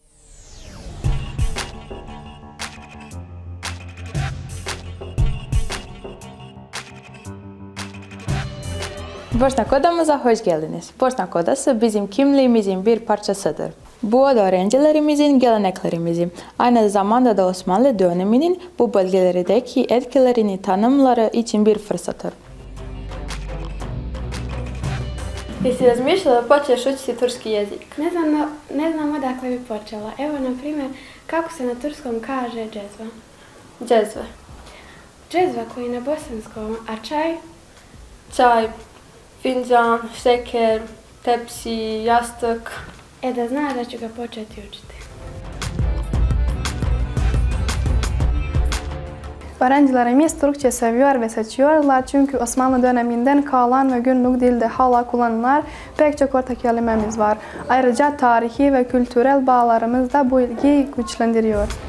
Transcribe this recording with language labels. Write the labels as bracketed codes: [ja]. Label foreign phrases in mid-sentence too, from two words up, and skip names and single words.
[tr] Boşnak Odamıza hoş geldiniz. Boşnak Odası bizim kimliğimizin bir parçasıdır. Bu oda öğrencilerimizin geleneklerimizin, aynı zamanda da Osmanlı döneminin bu bölgelerdeki etkilerini tanımları için bir fırsattır. [bs] Jesi razmišljala da počneš učiti turski jezik? Ne znam odakle bi počela. Evo, na primjer, kako se na turskom kaže džezva? [tr] Džezve. [bs] Džezva koji na bosanskom, a čaj? Čaj, finđan, šeker, tepsi, jastuk. Da znaš da ću ga početi učiti. [tr] Öğrencilerimiz Türkçe seviyor ve seçiyorlar çünkü Osmanlı döneminden kalan ve günlük dilde hala kullanılan pek çok ortak kelimemiz var. Ayrıca tarihi ve kültürel bağlarımız da bu ilgiyi güçlendiriyor.